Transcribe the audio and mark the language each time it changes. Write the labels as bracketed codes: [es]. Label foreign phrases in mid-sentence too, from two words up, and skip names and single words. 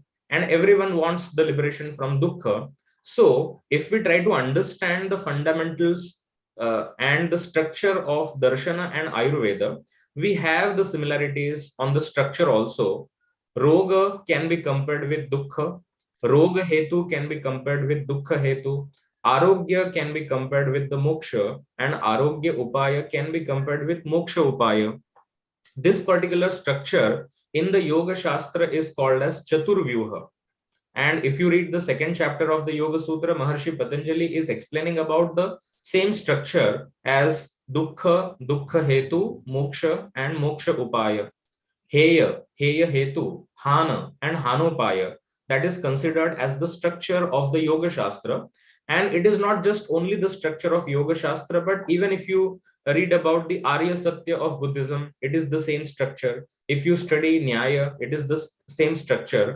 [en] And everyone wants the liberation from dukkha. So if we try to understand the fundamentals and the structure of darshana and Ayurveda, we have the similarities on the structure also. Roga can be compared with dukkha. [sa] रोग हेतु [en] can be compared with [sa] दुःख हेतु. [en] Arogya can be compared with the moksha, and [sa] आरोग्य उपाय [en] can be compared with [sa] मोक्ष उपाय. [en] This particular structure in the Yoga Shastra is called as Chaturvyuha. And if you read the second chapter of the Yoga Sutra, Maharshi Patanjali is explaining about the same structure as [sa] दुःख, दुःख हेतु, मोक्ष, च मोक्ष उपाय. हेय, हेय हेतु, हान, च हानोपाय. [en] That is considered as the structure of the Yoga Shastra. And it is not just only the structure of Yoga Shastra, but even if you read about the [sa] आर्य सत्य [en] of Buddhism, it is the same structure. If you study Nyaya, it is the same structure.